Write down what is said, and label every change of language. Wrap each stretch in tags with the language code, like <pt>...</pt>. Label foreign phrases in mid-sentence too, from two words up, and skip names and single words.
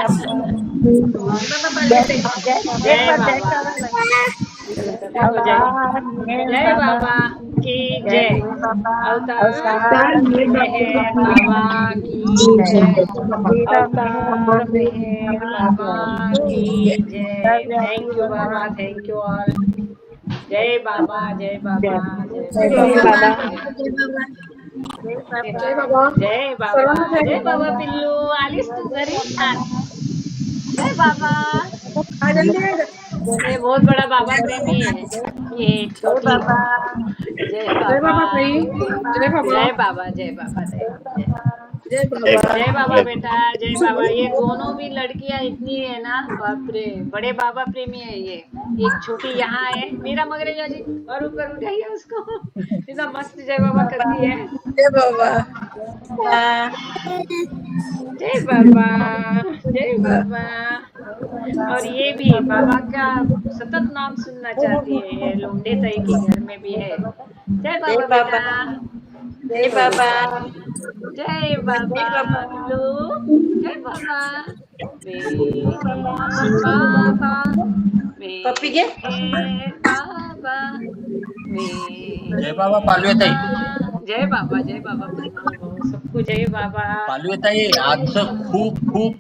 <hi>जय बाबा की जय। अवतार मेहर बाबा की जय। अवतार मेहर बाबा की जय।</hi> <en>thank you Baba, thank you all.</en> <hi>जय बाबा, जय बाबा, जय बाबा, जय बाबा, जय बाबा।</hi> <mr>पिल्लू आलीस तू घरी छान।</mr> <hi>जय बाबा। ये बहुत बड़ा बाबा प्रेमी है ये छोटी। जय बाबा, जय बाबा, जय बाबा, जय बाबा, जय बाबा बेटा, जय बाबा। ये दोनों भी लड़कियां इतनी है ना, बाप रे, बड़े बाबा प्रेमी है ये। एक छोटी यहाँ है मेरा मगरेजा जी, और ऊपर उठाइए उसको, इतना मस्त जय बाबा करती है। जय बाबा। जय बाबा, जय बाबा। और ये भी बाबा का सतत नाम सुनना चाहती है, ये लोंडे ताई के घर में भी है। जय बाबा बेटा, जय बाबा, जय बाबा। पिल्लू, जय बाबा, बाबा, पप्पी के बाबा, जय बाबा पालवे ताई। जय बाबा, जय बाबा। सबको जय बाबा।</hi> <mr>पालवे ताई, आजचं खूप खूप</mr>